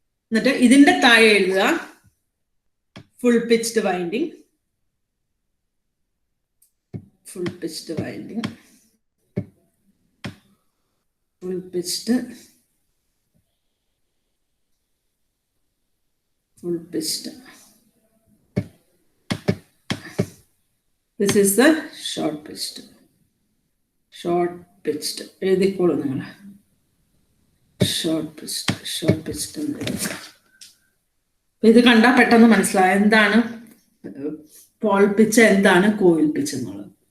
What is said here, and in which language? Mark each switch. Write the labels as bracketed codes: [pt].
[ml] എന്നിട്ട് ഇതിന്റെ താഴെ എഴുതുക full pitched winding, [en] full pitched winding, full pitched, full pitched. This is the short pitched. Short pitched. [ml] എഴുതിക്കോളൂ നിങ്ങൾ. Short pitched, short pitched എന്ന് എഴുതുക. ഇത് കണ്ടാൽ പെട്ടെന്ന് മനസ്സിലായി എന്താണ് പോൾ പിച്ച്, എന്താണ് കോയിൽ പിച്ച് എന്നുള്ളത്.